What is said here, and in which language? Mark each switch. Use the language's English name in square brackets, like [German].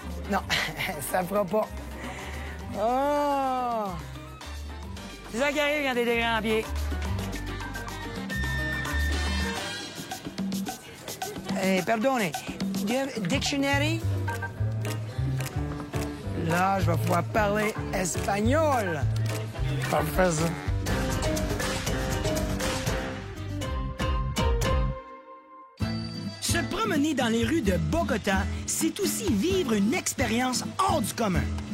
[French] Non, ça fera pas. Oh! C'est ça qui arrive quand t'es des grands pieds. [English] Pardonnez, do you have a dictionary? [French] Là, je vais pouvoir parler espagnol. Parfait, ça. Se promener dans les rues de Bogota, c'est aussi vivre une expérience hors du commun.